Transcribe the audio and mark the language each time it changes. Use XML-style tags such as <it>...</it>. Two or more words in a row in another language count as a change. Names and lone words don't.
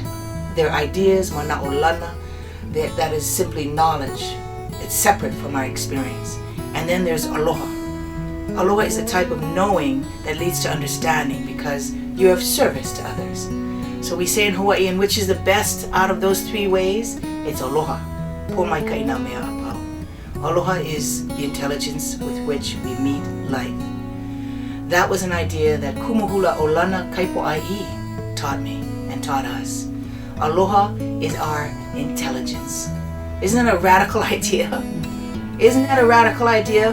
<en>They're ideas, mana'olana, that is simply knowledge. It's separate from our experience. And then there's aloha. Aloha is a type of knowing that leads to understanding because you have service to others. So we say in Hawaii, and which is the best out of those three ways? It's aloha.</en> <haw>Po mai ka ina mea apau.</haw> <en>Aloha is the intelligence with which we meet life. That was an idea that Kumuhula Olana Kaipo'ai taught me and taught us. Aloha is our intelligence. Isn't that a radical idea? Isn't that a radical idea?</en>